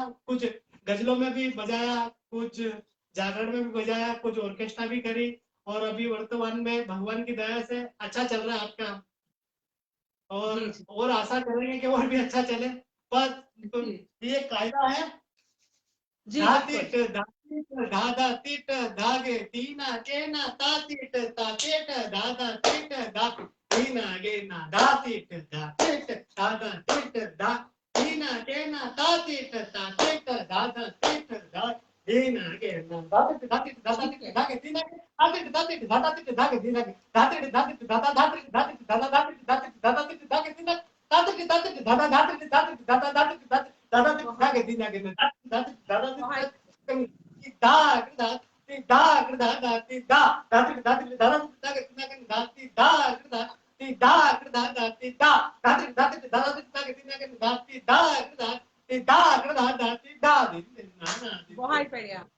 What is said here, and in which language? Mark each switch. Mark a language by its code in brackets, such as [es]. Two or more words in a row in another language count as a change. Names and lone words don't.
[hi] कुछ गजलों में भी बजाया, कुछ जागरण में भी बजाया, कुछ ऑर्केस्ट्रा भी करी, और अभी वर्तमान में भगवान की दया से अच्छा चल रहा है आपका, जी जी और आशा करेंगे कि और भी अच्छा चले। बस तो जी ये कायदा है। जी बिल्कुल। धातीट धातीट धाधा तीट धागे तीना केना तातीट ताकेट धाधा तीट धा तीना गेना धातीट धाकेट धाधा तीट धा तीना केना तातीट ताकेट धाधा तीट धा तीना गेना धातीट धातीट धाधा ठीक तीट है। धागे तीना तातीट तातीट धाधा तीट धागे तीना धातीट धातीट धाधा धातीट धातीट धाधा धातीट धातीट धाधा तीट धागे तीना तातीट तातीट धाधा धातीट धातीट धाधा धातीट धातीट दादा धागे तीना गेना दादा दादा बहुत बहुत बढ़िया।